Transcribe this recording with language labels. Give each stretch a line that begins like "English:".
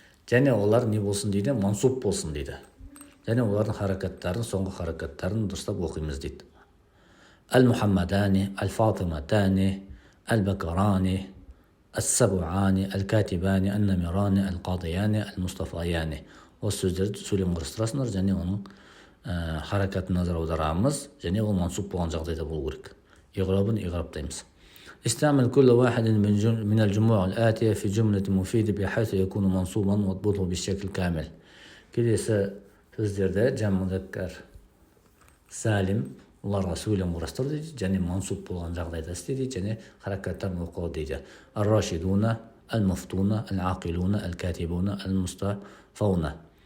Kazakh: Және олар не болсын дейді? Мансуб болсын дейді. Және олардың харакаттарын, соңғы харакаттарын дұрыстап оқимыз дейді.
Arabic: Al-Muhammadani, Al-Fatimatani, Al-Bakarani, السبعان الكاتبان النمران القاضيان المصطفيان.
Kazakh: Осы сөздерді сөйлем құрастырасыңдар және оның харакатын назар аударамыз және ол мансуб болған жағдайда болу керек. Иғрабын иғраптаймыз.
Arabic: استعمل كل واحد من الجموع الآتية في جملة مفيدة بحيث يكون منصوبا واضبطه بالشكل كامل.
Kazakh: келесі сөздерді жам музаккар салим оларға сөйлем құрастыр дейді және мансуб болған жағдайда істе дейді және харакаттарын оқы дейді. Ар-рашидуна, ал-муфтуна, ал-ақилуна, ал-катибуна, ал-мустафауна.